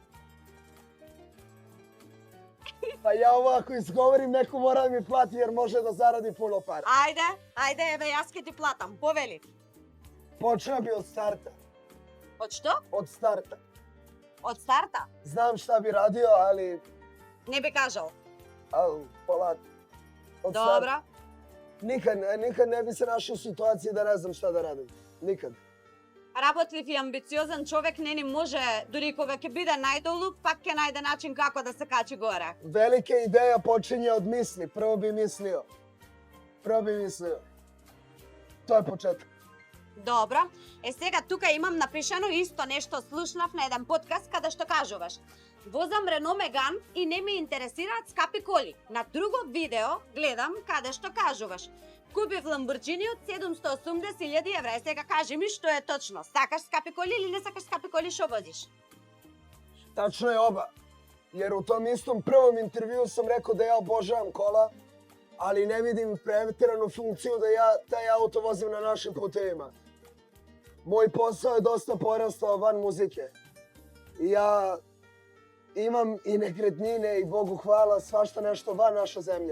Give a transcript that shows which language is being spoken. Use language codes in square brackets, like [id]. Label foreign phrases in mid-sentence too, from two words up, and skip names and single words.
[sr] Па ја ова ако изговорим, некој мора да ми плати, jer може да заради пуно пара. [mk] Ајде, еве, јас ке ти платам. Повели. [sr] Почна би од старта. [mk] Од што? [sr] Од старта. [mk] Од старта? [sr] Знам šta bi radio, ali [mk] Не би кажал. [sr] polako. Od [mk] Добро. [sr] starta. Nikad ne bi se našao u situaciji da ne znam šta da radim. Nikad. [mk] Работлив и амбициозен човек не ни може, дури кога ќе биде најдолу, пак ќе најде начин како да се качи горе. [sr] Velika ideja počinje od misli. Prvo bi mislio. To je početak. [mk] Добро. Сега тука имам напишано исто нешто слушнав на еден подкаст каде што кажуваш. Возам Рено Меган и не ме интересираат скапи коли. На друго видео гледам каде што кажуваш. Купив Ламборджини од 780.000 евра. Сега кажи ми што е точно. Сакаш скапи коли или не сакаш скапи коли, што возиш? [sr] Tačno je oba. Jer u tom istom prvom intervju sam rekao da ja obožavam kola, ali ne vidim preteranu funkciju da ja taj auto vozim na našim putevima. Moj posao je dosta porastao van muzike. I ja imam i nekretnine i Bogu hvala svašta nešto van naše zemlje.